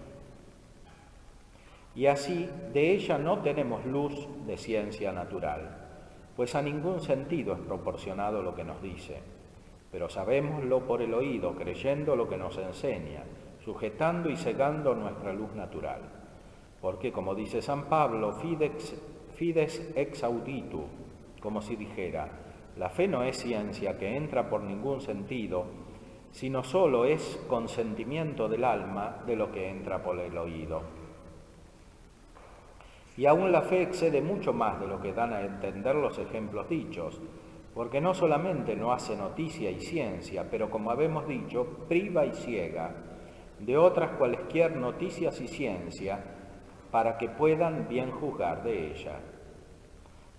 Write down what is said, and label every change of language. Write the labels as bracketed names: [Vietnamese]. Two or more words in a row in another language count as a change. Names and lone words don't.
[Spanish] Y así de ella no tenemos luz de ciencia natural, pues a ningún sentido es proporcionado lo que nos dice, pero sabémoslo por el oído, creyendo lo que nos enseña, sujetando y cegando nuestra luz natural. Porque, como dice San Pablo, [Latin] fides ex auditu, [Spanish] como si dijera, la fe no es ciencia que entra por ningún sentido, sino solo es consentimiento del alma de lo que entra por el oído. Y aún la fe excede mucho más de lo que dan a entender los ejemplos dichos, porque no solamente no hace noticia y ciencia, pero como habemos dicho, priva y ciega de otras cualesquier noticias y ciencia, para que puedan bien juzgar de ella.